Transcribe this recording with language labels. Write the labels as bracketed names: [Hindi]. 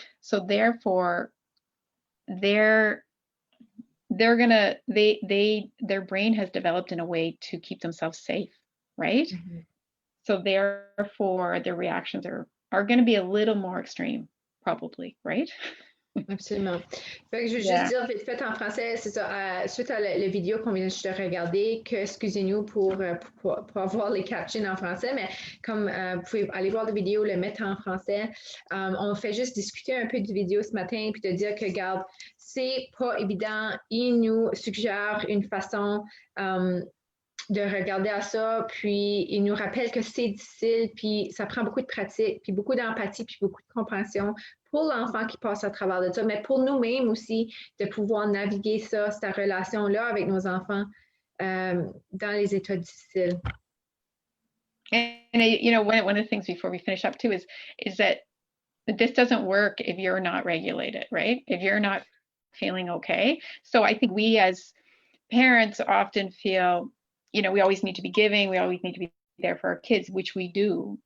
[English] So therefore, their brain has developed in a way to keep themselves safe, right? Mm-hmm. So therefore, their reactions are going to be a little more extreme, probably, right? [French] Absolument. Fait que je veux juste dire vite fait en français, c'est ça, suite à la vidéo qu'on vient juste de regarder, que excusez-nous pour avoir les captions en français, mais comme vous pouvez aller voir la vidéo, le mettre en français, on fait juste discuter un peu du vidéo ce matin, puis de dire que, regarde, c'est pas évident, il nous suggère une façon de regarder à ça, puis il nous rappelle que c'est difficile, puis ça prend beaucoup de pratique, puis beaucoup d'empathie, puis beaucoup de compréhension pour l'enfant qui passe à travers de ça, mais pour nous-mêmes aussi, de pouvoir naviguer ça, cette relation-là avec nos enfants dans les états difficiles. [English] And one of the things before we finish up too is that this doesn't work if you're not regulated, right? If you're not feeling okay. So I think we as parents often feel, we always need to be giving, we always need to be there for our kids, which we do.